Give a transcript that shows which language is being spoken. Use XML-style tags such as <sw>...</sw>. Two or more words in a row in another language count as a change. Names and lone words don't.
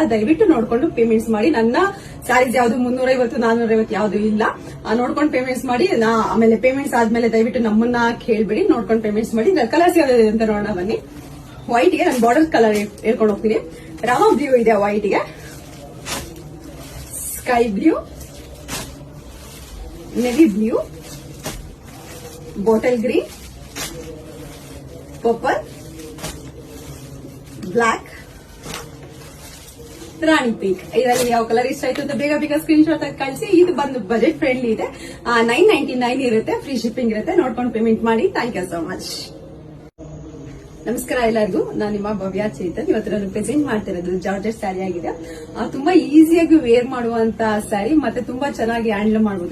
<kn>ದಯವಿಟ್ಟು ನೋಡ್ಕೊಂಡು ಪೇಮೆಂಟ್ಸ್ ಮಾಡಿ. ನನ್ನ ಸ್ಯಾರೀಸ್ ಯಾವ್ದು 350 450 ಯಾವ್ದು ಇಲ್ಲ. ನೋಡ್ಕೊಂಡು ಪೇಮೆಂಟ್ಸ್ ಮಾಡಿ. ಆಮೇಲೆ ಪೇಮೆಂಟ್ಸ್ ಆದ್ಮೇಲೆ ದಯವಿಟ್ಟು ನಮ್ಮನ್ನ ಕೇಳ್ಬೇಡಿ, ನೋಡ್ಕೊಂಡು ಪೇಮೆಂಟ್ಸ್ ಮಾಡಿ. ಕಲರ್ಸ್ ಯಾವ್ದು ಅಂತ ನೋಡೋಣ ಬನ್ನಿ. ವೈಟ್ ಗೆ ನಾನು</kn> <en>border colour</en> <kn>ಹೇಳ್ಕೊಂಡು ಹೋಗ್ತೀನಿ. ರಾಮ ಬ್ಲೂ ಇದೆ, ವೈಟ್ ಗೆ</kn> <en>sky blue, navy blue, bottle green, purple, black,</en> <kn>ರಾಣಿ ಪಿಂಕ್. ಇದರಲ್ಲಿ ಯಾವ ಕಲರ್ ಇಷ್ಟ ಆಯ್ತು ಅಂತ ಬೇಗ ಬೇಗ</kn> <en>screen shot</en> <kn>ಆಗಿ ಕಳಿಸಿ. ಇದು ಬಂದು</kn> <en>budget friendly</en> <kn>ಇದೆ. 999 ಇರುತ್ತೆ,</kn> <en>free shipping</en> <kn>ಇರುತ್ತೆ. ನೋಡ್ಕೊಂಡು ಪೇಮೆಂಟ್ ಮಾಡಿ.</kn> <en>thank you so much.</en> <kn>ನಮಸ್ಕಾರ ಎಲ್ಲರಿಗೂ. ನಾನು ನಿಮ್ಮ ಭವ್ಯ ಚೇತನ್. ಇವತ್ತು ನಾನು ಪ್ರೆಸೆಂಟ್ ಮಾಡ್ತಿರೋದು</kn> <en>georgette saree</en> <kn>ಆಗಿದೆ. ತುಂಬಾ ಈಸಿಯಾಗಿ ವೇರ್ ಮಾಡುವಂತ ಸ್ಯಾರಿ, ಮತ್ತೆ ತುಂಬಾ ಚೆನ್ನಾಗಿ ಹ್ಯಾಂಡಲ್ ಮಾಡಬಹುದು.</kn>